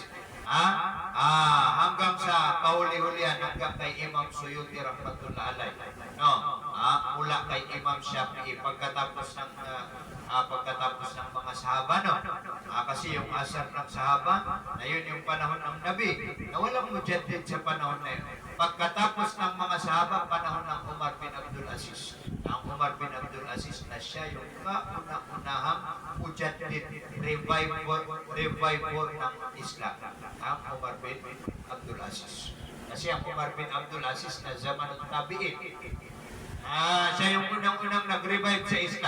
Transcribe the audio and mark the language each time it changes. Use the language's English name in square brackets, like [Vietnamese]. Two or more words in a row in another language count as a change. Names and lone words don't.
[Filipino] Hanggang sa kahuli-hulihan, hanggang kay Imam Suyuti [Arabic] rahmatullah alay, [Filipino] mula kay Imam Shafi'i, pagkatapos ng mga sahaba, kasi yung asar ng sahaba na yun yung panahon ng Nabi, na walang mujaddid sa panahon na yun. Pagkatapos ng mga sahaba, panahon ng Umar bin Abdul Aziz. Ang Umar bin Abdul Aziz na siya yung kauna-unahang mujaddid, revival ng Islam. Ang Umar bin Abdul Aziz. Kasi ang Umar bin Abdul Aziz na zaman ng tabi'in, Siya yung unang-unang nag-revive sa Islam.